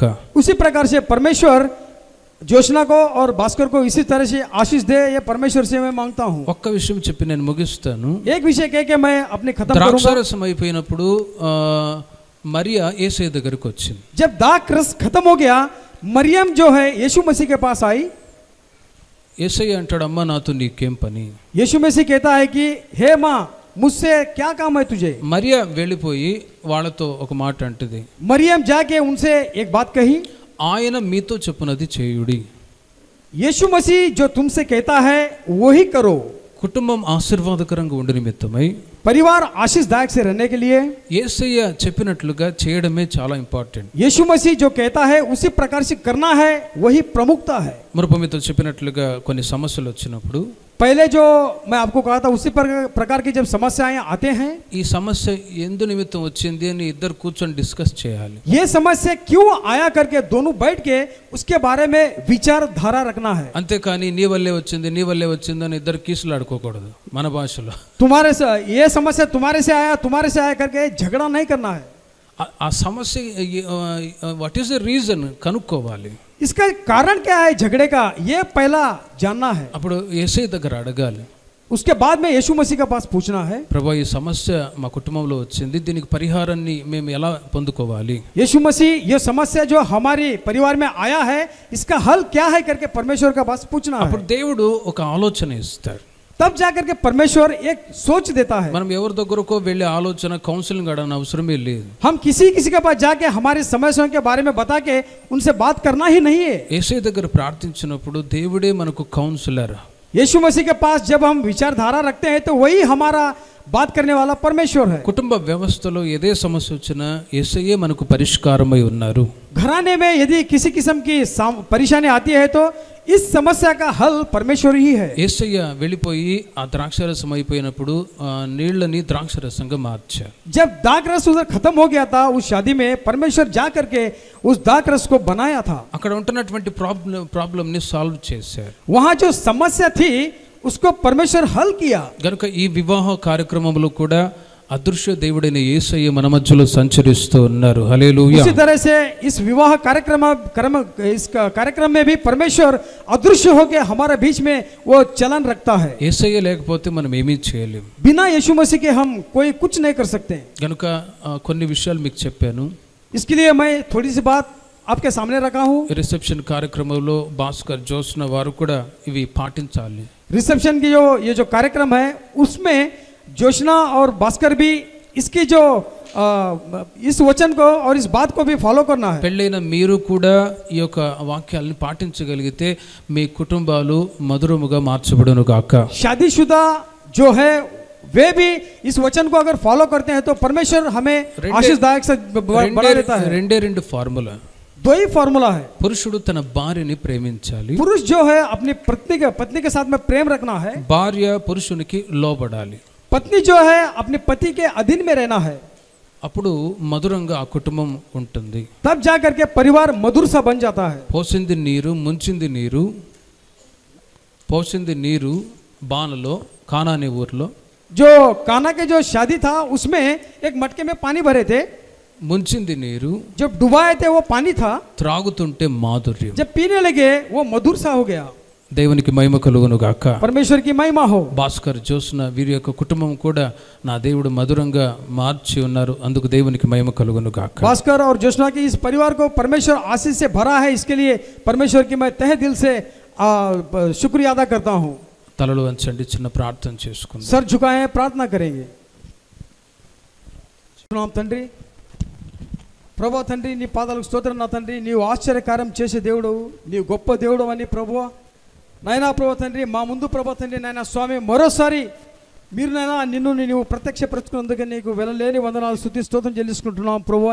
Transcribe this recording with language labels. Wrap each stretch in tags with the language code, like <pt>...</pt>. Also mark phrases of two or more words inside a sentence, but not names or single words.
<hi>उसी प्रकार से परमेश्वर जोशना को और भास्कर को इसी तरह से आशीष दे, ये परमेश्वर से मैं मांगता हूँ।</hi> <te>ఒక్క విషయం చెప్పి నేను ముగిస్తాను।</te> <hi>एक विषय कह के मैं अपने खत्म करूंगा।</hi> <te>ద్రాక్షారసం అయిపోయినప్పుడు మరియా యేసయ్య దగ్గరికి వచ్చింది।</te> <hi>जब दाख रस खत्म हो गया, मरियम जो है यीशु मसीह के पास आई।</hi> <te>యేసయ్య అంటాడు, అమ్మా నాతో నీకేం పని?</te> <hi>यीशु मसीह कहता है कि हे माँ, मुझसे क्या काम है तुझे?</hi> <te>మరియా వెళ్ళిపోయి వాళ్ళతో ఒక మాట అంటది,</te> <hi>मरियम जाके उनसे एक बात कही,</hi> <te>ఆయన మీతో చెప్పునది చేయుడి।</te> <hi>यीशु मसीह जो तुमसे कहता है वही करो।</hi> <te>కుటుంబం ఆశీర్వాదకరంగా ఉండి నిమిత్తమై</te> <hi>परिवार आशीषदायक से रहने के लिए</hi> <te>యేసయ్య చెప్పినట్లుగా చేయడమే చాలా ఇంపార్టెంట్।</te> <hi>यीशु मसीह जो कहता है उसी प्रकार से करना है, वही प्रमुखता है।</hi> <te>మునుపు మీతో చెప్పినట్లుగా కొన్ని సమస్యలు వచ్చినప్పుడు</te> <hi>पहले जो मैं आपको कहा था उसी प्रकार की जब समस्याएं आते हैं,</hi> <te>ఈ సమస్య ఎందు నిమిత్తం వచ్చింది అని ఇద్దరు కూర్చొని డిస్కస్ చేయాలి।</te> <hi>ये समस्या क्यों आया करके दोनों बैठ के उसके बारे में विचारधारा रखना है।</hi> <te>అంతేకాని నీ వల్లే వచ్చింది అని ఇద్దరు కీసులాడుకోకూడదు మన భాషలో।</te> <hi>तुम्हारे से ये समस्या तुम्हारे से आया करके झगड़ा नहीं करना है।</hi> <te>ఆ సమస్య</te> <en>what is the reason</en> <te>కనుక్కోవాలి।</te> <hi>इसका कारण क्या है झगड़े का, ये पहला जानना है।</hi> <te>అప్పుడు యేసయ్య దగ్గర అడగాలి।</te> <hi>उसके बाद में यीशु मसीह के पास पूछना है,</hi> <te>ప్రభువా ఈ సమస్య మా కుటుంబంలో వచ్చింది, దీనికి పరిహారాన్ని మేము ఎలా పొందుకోవాలి?</te> <hi>यीशु मसीह ये समस्या जो हमारे परिवार में आया है इसका हल क्या है करके परमेश्वर के पास पूछना है।</hi> <te>అప్పుడు దేవుడు ఒక ఆలోచన ఇస్తాడు।</te> <hi>तब जाकर के परमेश्वर एक सोच देता है।</hi> <te>మనం ఎవరి దగ్గరకో వెళ్ళి ఆలోచన కౌన్సిలింగ్ అడగని అవసరమే లేదు।</te> <hi>हम किसी के पास जाके हमारी समस्याओं के बारे में बता के उनसे बात करना ही नहीं है।</hi> <te>యేసయ్య దగ్గర ప్రార్థించినప్పుడు దేవుడే మనకు కౌన్సిలర్।</te> <hi>यीशु मसीह के पास जब हम विचारधारा रखते हैं तो वही हमारा बात करने वाला परमेश्वर है।</hi> <te>కుటుంబ వ్యవస్థలో ఏదే సమస్య వచ్చినా యేసయ్యే మనకు పరిష్కారమై ఉన్నారు।</te> <hi>घराने में यदि किसी किस्म की परेशानी आती है तो इस समस्या का हल परमेश्वर ही है।</hi> <te>యేసయ్య వెళ్ళిపోయి ఆ ద్రాక్షరసం అయిపోయినప్పుడు నీళ్ళని ద్రాక్షరసంగా మార్చారు।</te> <hi>जब दाख रस उधर खत्म हो गया था उस शादी में, परमेश्वर जा करके उस दाख रस को बनाया था।</hi> <te>అక్కడ ఉంటున్నటువంటి ప్రాబ్లం ని సాల్వ్ చేశారు।</te> <hi>वहां जो समस्या थी उसको परमेश्वर हल किया।</hi> <te>గనుక ఈ వివాహ కార్యక్రమంలో కూడా అదృశ్య దేవుడైన యేసయ్య మన మధ్యలో సంచరిస్తూ ఉన్నారు। హల్లెలూయా।</te> <hi>उसी तरह से इस विवाह कार्यक्रम में भी परमेश्वर अदृश्य होकर हमारे बीच में वो चलन रखता है।</hi> <te>యేసయ్య లేకపోతే మనం ఏమీ చేయలేం।</te> <hi>बिना यीशु मसीह के हम कोई कुछ नहीं कर सकते।</hi> <te>గనుక కొన్ని విషయాలు మీకు చెప్పాను।</te> <hi>इसके लिए मैं थोड़ी सी बात आपके सामने रखा हूँ।</hi> <te>రిసెప్షన్ కార్యక్రమంలో భాస్కర్ జోస్న వారు కూడా ఇవి పాటించాలి।</te> <hi>रिसेप्शन की ये जो कार्यक्रम है उसमें जोशना और भास्कर भी इसकी जो इस वचन को और इस बात को भी फॉलो करना है।</hi> <te>పెళ్ళైన మీరు కూడా ఈ యొక్క వాక్యాలను పాటించగలిగితే మీ కుటుంబాలు మధురముగా మార్చబడును గాక।</te> <hi>शादीशुदा जो है वे भी इस वचन को अगर फॉलो करते हैं तो परमेश्वर हमें आशीषदायक से बढ़ा देता है।</hi> <te>రెండు ఫార్ములా,</te> <hi>दो ही फॉर्मूला है।</hi> <te>పురుషుడు తన భార్యని ప్రేమించాలి,</te> <hi>पुरुष जो है अपनी पत्नी के साथ में प्रेम रखना है।</hi> <te>భార్య పురుషునికి లోబడాలి,</te> <hi>पत्नी जो है अपने पति के अधीन में रहना है।</hi> <te>అప్పుడు మధురంగా ఆ కుటుంబం ఉంటుంది।</te> <hi>तब जाकर के परिवार मधुर सा बन जाता है।</hi> <te>పోసింది నీరు బాణలో కానానే ఊర్లో,</te> <hi>जो काना के जो शादी था उसमें एक मटके में पानी भरे थे।</hi> <te>ముంచింది నీరు,</te> <hi>जब डुबाए थे वो पानी था,</hi> <te>త్రాగుతుంటే మాధుర్యం।</te> <hi>जब पीने लगे वो मधुर सा हो गया।</hi> <te>దేవునికి మహిమ కలుగును గాక.</te> <hi>परमेश्वर की महिमा हो.</hi> <te>భాస్కర్ జోస్న వీరి యొక్క కుటుంబం కూడా నా దేవుడు మధురంగా మార్చి ఉన్నారు, అందుకు దేవునికి మహిమ కలుగును గాక.</te> <hi>भास्कर और जोशना के इस परिवार को परमेश्वर आशीष से भरा है, इसके लिए परमेश्वर की मैं तहे दिल से शुक्रिया अदा करता हूँ.</hi> <te>తలలు వంచండి, చిన్న ప్రార్థన చేసుకుందాం.</te> <hi>सर झुकाएं, प्रार्थना करेंगे.</hi> <te>తండ్రి, ప్రభు తండ్రి, నీ పాదాలకు స్తోత్రం నా తండ్రి. నీవు ఆశ్చర్యకార్యం చేసే దేవుడు, నీవు గొప్ప దేవుడు అని ప్రభువా నాయనా ప్రభు తండ్రి, మా ముందు ప్రభు తండ్రి నాయన స్వామి మరోసారి మీరు నాయన నిన్ను నీవు ప్రత్యక్షపరచుకున్నందుకు నీకు వెళ్ళలేని వందనాలు స్తుతి స్తోత్రం చెల్లించుకుంటున్నాం ప్రభువా.</te>